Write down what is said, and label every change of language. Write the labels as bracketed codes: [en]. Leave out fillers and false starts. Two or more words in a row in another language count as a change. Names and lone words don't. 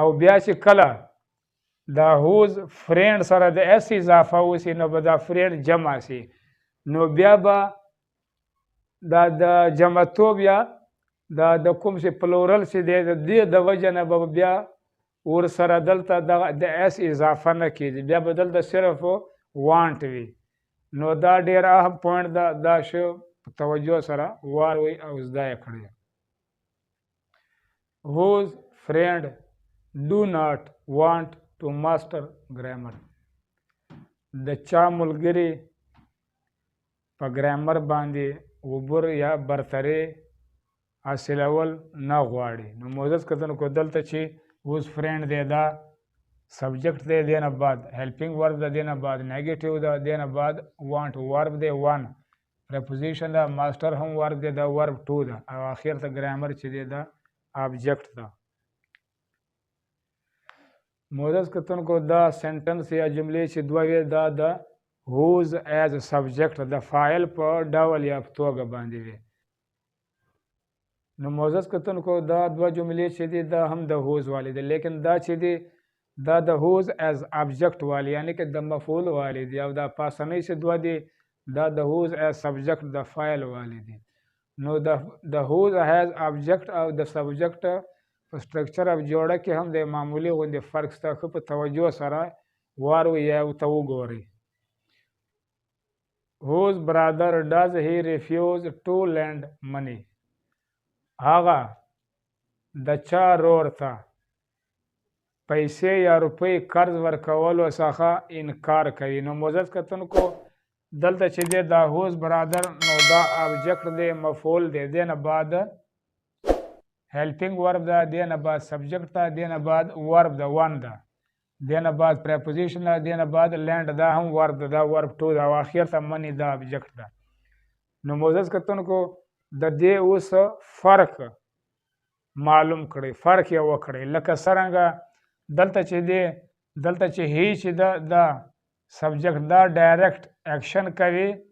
[ps] بیا چې کله دا [en] whose friend [ps] سره د اس اضافه وسي نو به دا فرینډ جمع سي نو بیا به دا د جمعتوب یا دا د کوم چې پلورل چې دی د دې د وجه نه به بیا ورسره دلته د اس اضافه نه کېږي بیا به دلته صرف وانټ وي نو دا ډېر اهم پوینټ ده دا شی په توجه سره واروئ او زده یې کړئ [en] whose friend do not want to master grammar [ps] د چا ملګري په ګرامر باندې عبور یا برتري حاصلول نه غواړي نو معزز کتونکو دلته چې [en] whose friend [ps] دی دا سبجیکټ دی دې نه بعد [en] helping verb [ps] ده دې نه بعد نیگیټیو ده دې نه بعد [en] want verb [ps] دی [en] on preposition [ps] ده ماسټر هم ورب دی دا [en] verb to [ps] ده او اخر ته ګرامر چې دی دا ابجیکټ ده معزز کتونکو دا سنټنس یا جملې چې دوه وي دا د [en] whose as [ps] سبجیکټ د فاعل په ډول یا په توګه باندې وي نو معزز کتونکو دا دوه جملې چې دي دا هم د whose والی دي لیکن دا چې دي دا د [en] whose as object [ps] والی یعنی که د مفعول والی دي او دا پاسنۍ چې دوه دي دا د [en] whose as subject [ps] د فاعل والی دي نو د [en] whose as object [ps] او د subject په سټرکچر او جوړه کې هم د معمولی غوندې فرق شته ښه په توجه سره واروئ یا ورته وګورئ [en] whose brother does he refuse to lend money [ps] هغه د چا رور ته پیسې یا روپۍ قرض ورکولو څخه انکار کوي نو معزز کتونکو دلته چې دی دا [en] whose brother [ps] نو دا ابجیکټ دی مفعول دی دې نه بعد [en] helping verb [ps] ده دې نه بعد سبجیکټ ده دې نه بعد ورب ده ون ده دې نه بعد پریپوزیشن ده دې نه بعد لینډ دا هم ورب ده دا [en] verb to [ps] ده او اخر ته منی دا ابجیکټ ده نو معزز کتونکو د دې اوس فرق معلوم کړئ فرق یې وکړئ لکه څرنګه دلته چې دی دلته چې هی چې ده دا سبجیکټ دا [en] direct action [ps] کوي